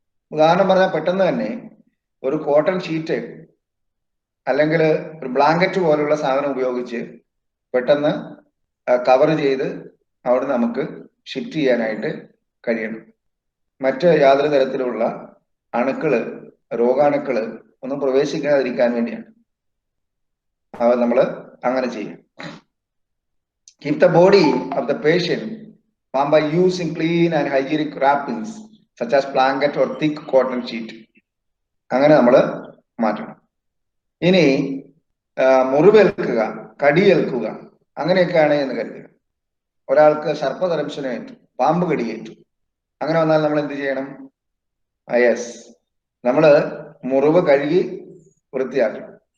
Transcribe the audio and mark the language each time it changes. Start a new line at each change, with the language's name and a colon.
Malayalam: ഉദാഹരണം പറഞ്ഞാൽ പെട്ടെന്ന് തന്നെ ഒരു കോട്ടൺ ഷീറ്റ് അല്ലെങ്കിൽ ഒരു ബ്ലാങ്കറ്റ് പോലുള്ള സാധനം ഉപയോഗിച്ച് പെട്ടെന്ന് കവർ ചെയ്ത് അവിടെ നമുക്ക് ഷിഫ്റ്റ് ചെയ്യാനായിട്ട് കഴിയണം. മറ്റ് യാതൊരു തരത്തിലുള്ള അണുക്കള്, രോഗാണുക്കള് ഒന്നും പ്രവേശിക്കാതിരിക്കാൻ വേണ്ടിയാണ് നമ്മൾ അങ്ങനെ ചെയ്യും.
English: Keep the body of the patient warm by using clean and hygienic wrappings such as blanket or thick cotton sheet.
Malayalam: അങ്ങനെ നമ്മൾ മാറ്റണം. ഇനി മുറിവേൽക്കുക, കടിയേൽക്കുക അങ്ങനെയൊക്കെയാണ് എന്ന് കരുതുക. ഒരാൾക്ക് സർപ്പദംശനമേറ്റു, പാമ്പ് കടിയേറ്റു, അങ്ങനെ വന്നാൽ നമ്മൾ എന്ത് ചെയ്യണം? യെസ്, നമ്മൾ മുറിവ് കഴുകി വൃത്തിയാക്കണം.